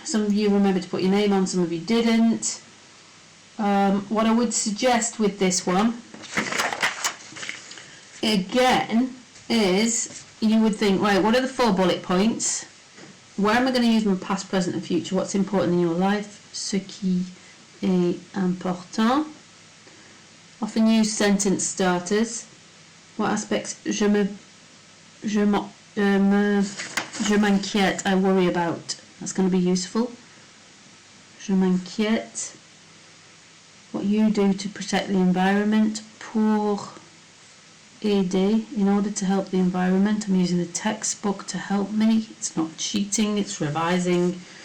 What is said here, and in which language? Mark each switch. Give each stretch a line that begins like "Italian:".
English: Some of you remembered to put your name on, some of you didn't. What I would suggest with this one, again, is you would think, right, what are the 4 bullet points? Where am I going to use my past, present and future? What's important in your life?
French: Ce qui est important.
English: Often use sentence starters. What aspects?
French: Je m'inquiète,
English: I worry about. That's going to be useful.
French: Je m'inquiète.
English: What you do to protect the environment.
French: Pour aider,
English: in order to help the environment. I'm using the textbook to help me. It's not cheating, it's revising.